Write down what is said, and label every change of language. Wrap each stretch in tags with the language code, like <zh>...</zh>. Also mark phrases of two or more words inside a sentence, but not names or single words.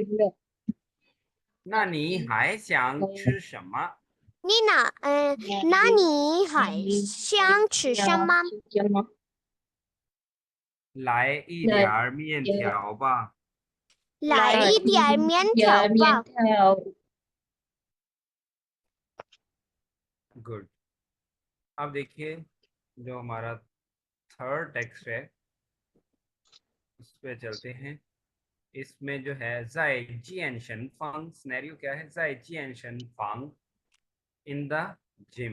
<zh>那你还想吃什么？那你还想吃什么？来一点儿面条吧。来一点面条吧。</zh> <en>गुड।</en> <hi>अब देखिए जो हमारा</hi> <en>third text</en> <hi>है इस पे चलते हैं। इसमें जो है</hi> <zh>在健身房,</zh> <hi>सिनेरियो क्या है,</hi> <zh>在健身房</zh> <en>in the gym.</en>